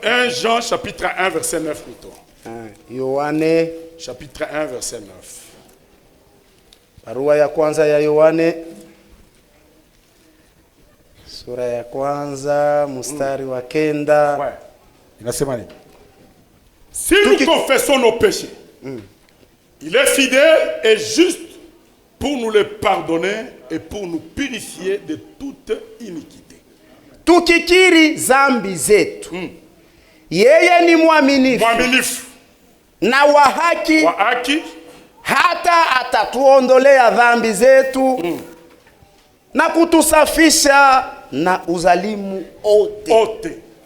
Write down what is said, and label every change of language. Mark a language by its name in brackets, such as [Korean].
[French] 1 Jean chapitre 1 verset 9 plutôt. [Swahili] Yohane. [French] Chapitre 1 verset 9. [Swahili] Barua ya kwanza ya Yohane sura ya kwanza mstari wa 9. Ouais. Inasema nini? [French] Si nous confessons nos péchés, il est fidèle et juste pour nous les pardonner et pour nous purifier de toute iniquité. [Swahili] Tukikiri zambi zetu, yeye ni mwaminifu na wa haki, hata atatuondolea dhambi zetu na kutusafisha na uzalimu ote.